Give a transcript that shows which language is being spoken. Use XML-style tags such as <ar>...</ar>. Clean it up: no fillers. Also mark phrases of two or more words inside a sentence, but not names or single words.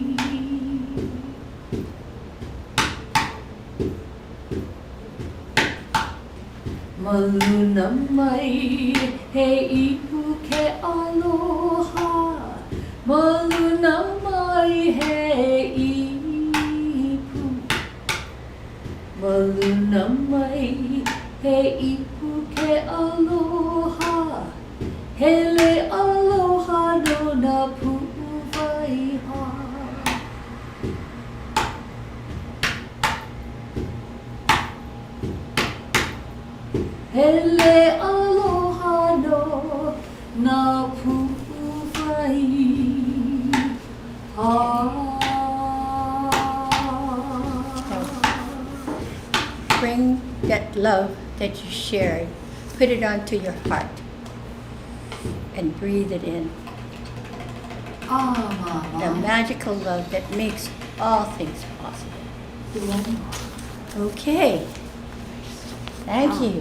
<haw>Maluna mai he ipu ke aloha. Maluna mai he ipu. Maluna mai he ipu ke aloha. Hele aloha no na pu'uvaiha. Hele aloha no na pu'uvaiha.</haw> <en>Bring that love that you shared, put it onto your heart, and breathe it in. The magical love that makes all things possible. Okay. Thank you.</en>